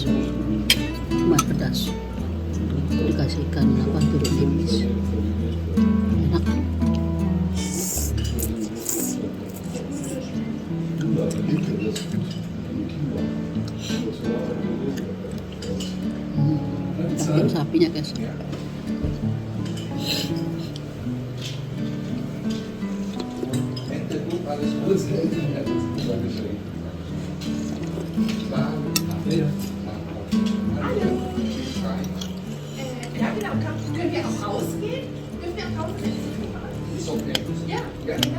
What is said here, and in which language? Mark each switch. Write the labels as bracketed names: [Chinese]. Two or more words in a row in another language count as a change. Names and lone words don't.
[Indonesian] Cuma pedas, dikasih ikan jeruk nipis, enak. Daging sapinya guys. [German] Ja, genau. Können wir auch rausgehen? Können wir auch rausgehen? Ist okay. Ja, ja.